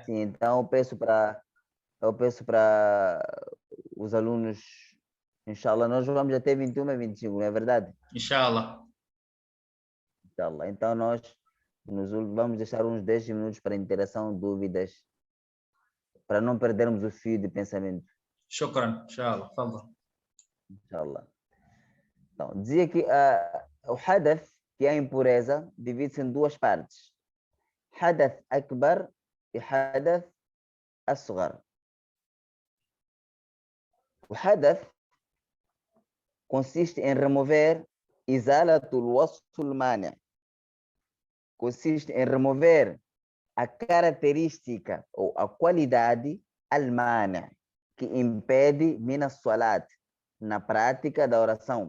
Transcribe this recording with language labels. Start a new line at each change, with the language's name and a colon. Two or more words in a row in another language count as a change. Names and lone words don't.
Portuguese: Sim, então eu peço para os alunos, inshallah, nós vamos até 21 a 25, não é verdade? Inshallah. Então nós vamos deixar uns 10 minutos para interação, dúvidas, para não perdermos o fio de pensamento.
Arabic: شكراً، إن شاء الله.
Portuguese: Inshallah. Então, dizia que o hadath, que é a impureza, divide-se em duas partes.
Arabic: حدث أكبر e حدث أصغر.
Portuguese: O hadath consiste em remover
Arabic: إزالة الوصف المانع'.
Portuguese: Consiste em remover a característica ou a qualidade al-mani', que impede
Arabic: من الصلاة,
Portuguese: na prática da oração.